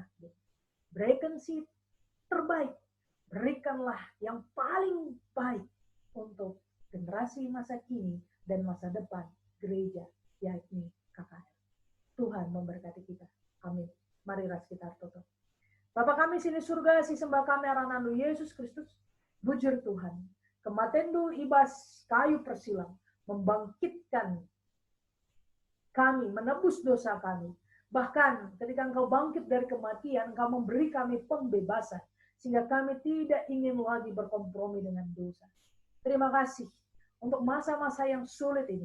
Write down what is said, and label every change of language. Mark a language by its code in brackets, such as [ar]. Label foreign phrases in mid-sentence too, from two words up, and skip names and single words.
[id] Berikan seed terbaik, berikanlah yang paling baik untuk generasi masa kini dan masa depan gereja, yakni KKR. Tuhan memberkati kita. Amin. Mari kita tutup. [btx] Bapa kami sini surga, si sembah kami aranandu Yesus Kristus, bujur Tuhan. Kematendu ibas kayu persilang, [id] membangkitkan kami, menebus dosa kami. Bahkan ketika Engkau bangkit dari kematian, Engkau memberi kami pembebasan, sehingga kami tidak ingin lagi berkompromi dengan dosa. Terima kasih untuk masa-masa yang sulit ini.